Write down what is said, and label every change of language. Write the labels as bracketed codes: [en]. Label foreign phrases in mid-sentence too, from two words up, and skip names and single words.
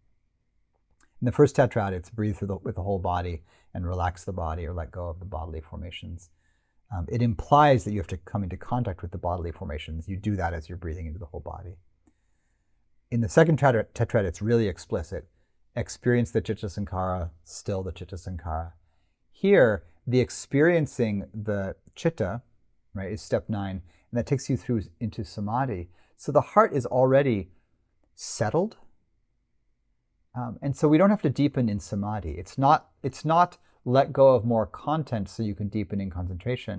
[en] In the first tetrad, it's breathe with the whole body and relax the body or let go of the bodily formations. It implies that you have to come into contact with the bodily formations. You do that as you're breathing into the whole body. In the second tetrad, it's really explicit. Experience the [pi] citta sankhara, [en] still the [pi] citta sankhara. [en] Here, the experiencing the citta, right, is step 9, and that takes you through into samādhi. So the heart is already settled, and so we don't have to deepen in samādhi. It's not let go of more content so you can deepen in concentration.